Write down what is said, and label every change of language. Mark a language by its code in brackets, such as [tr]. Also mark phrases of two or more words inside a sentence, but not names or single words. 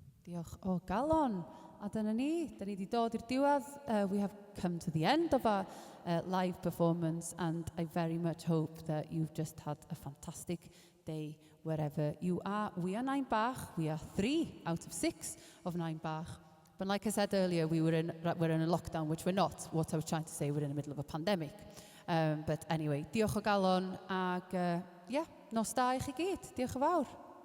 [cy] Diolch o galon. A dyna ni wedi dod i'r diwedd. [en] We have come to the end of our live performance, and I very much hope that you've just had a fantastic day wherever you are. We are 9 Bach. We are 3 out of 6 of 9 Bach. But like I said earlier, we're in a lockdown, which we're not. What I was trying to say, we're in the middle of a pandemic. But anyway, [cy] diolch o galon, ag nos da i chi gyd. Diolch yn fawr.